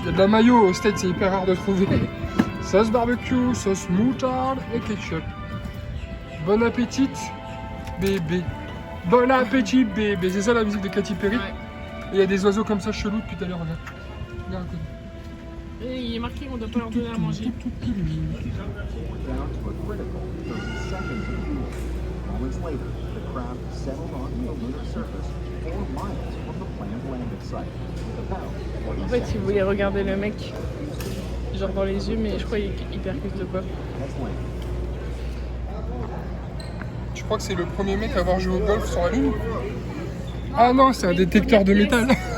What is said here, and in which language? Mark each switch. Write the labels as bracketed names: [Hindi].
[French] Il y a de la mayo au States, c'est hyper rare de trouver. Sauce barbecue, sauce moutarde et ketchup. Bon appétit, bébé. Bon appétit, bébé. C'est ça la musique de Katy Perry. Ouais. Et il y a des oiseaux comme ça chelous depuis tout à l'heure. Regarde. Regarde. Et il est marqué qu'on ne doit pas leur donner à manger. [English] down to a critical 30 seconds. Moments later, the craft settled onto the lunar surface 4 miles from the planned landing site. With about 40 [French] En fait, il [English] seconds [French] voulait regarder le mec, genre dans les yeux, mais je crois qu'il percute le quoi. [English] has landed. [French] Je crois que c'est le premier mec à avoir joué au golf sur la Lune. Ah non, c'est un détecteur de métal.